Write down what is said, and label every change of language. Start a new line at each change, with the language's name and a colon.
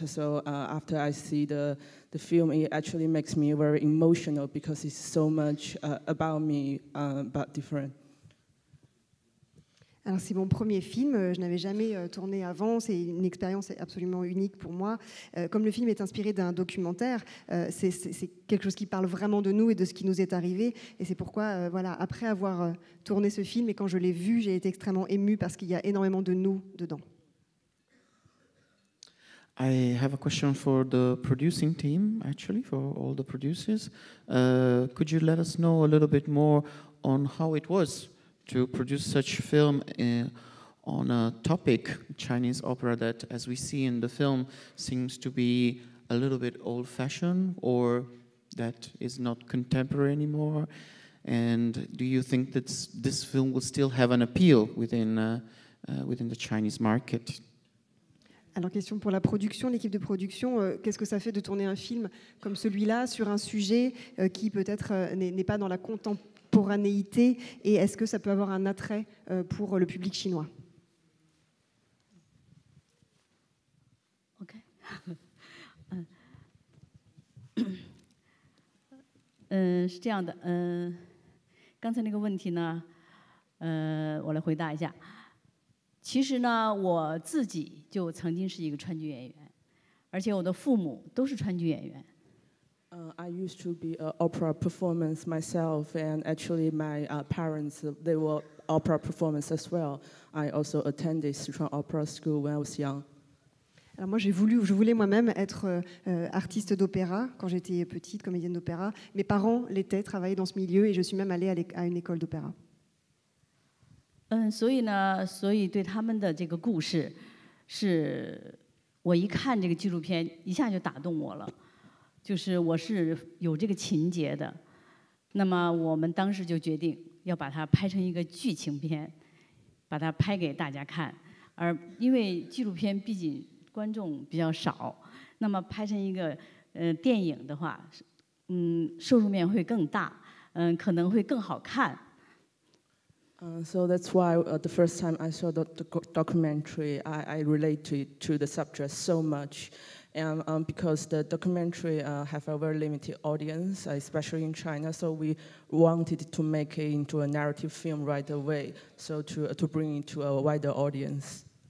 English: So after I see the film, it actually makes me very emotional because it's so much about me, but different.
French: Alors c'est mon premier film, je n'avais jamais tourné avant, c'est une expérience absolument unique pour moi. Comme le film est inspiré d'un documentaire, c'est quelque chose qui parle vraiment de nous et de ce qui nous est arrivé. Et c'est pourquoi, voilà, après avoir tourné ce film et quand je l'ai vu, j'ai été extrêmement émue parce qu'il y a énormément de nous dedans.
English: I have a question for the producing team, actually, for all the producers. Could you let us know a little bit more on how it was to produce such film on a topic, Chinese opera, that, as we see in the film, seems to be a little bit old-fashioned, or that is not contemporary anymore? And do you think that this film will still have an appeal within the Chinese market?
French: Alors, question pour la production, l'équipe de production, qu'est-ce que ça fait de tourner un film comme celui-là sur un sujet qui peut-être n'est pas dans la contemporanéité, et est-ce que ça peut avoir un attrait pour le public chinois?
Chinese: OK 是这样的，刚才那个问题呢，我来回答一下。其实呢，我自己就曾经是一个川剧演员，而且我的父母都是川剧演员。
English: I used to be an opera performance myself, and actually my parents, they were opera performers as well. I also attended Sichuan Opera School when I was young.
French: Alors moi, je voulais moi-même être artiste d'opéra quand j'étais petite, comédienne d'opéra. Mes parents l'étaient, travaillaient dans ce milieu, et je suis même allée à une école d'opéra.
Chinese: 所以对他们的这个故事，是我一看这个纪录片，一下就打动我了。就是我是有这个情节的，那么我们当时就决定要把它拍成一个剧情片，把它拍给大家看。而因为纪录片毕竟观众比较少，那么拍成一个电影的话，受众面会更大，可能会更好看。
English: So that's why the first time I saw the documentary, I related to the subject so much. And because the documentary have a very limited audience, especially in China, so we wanted to make it into a narrative film right away, so to bring it to a wider audience.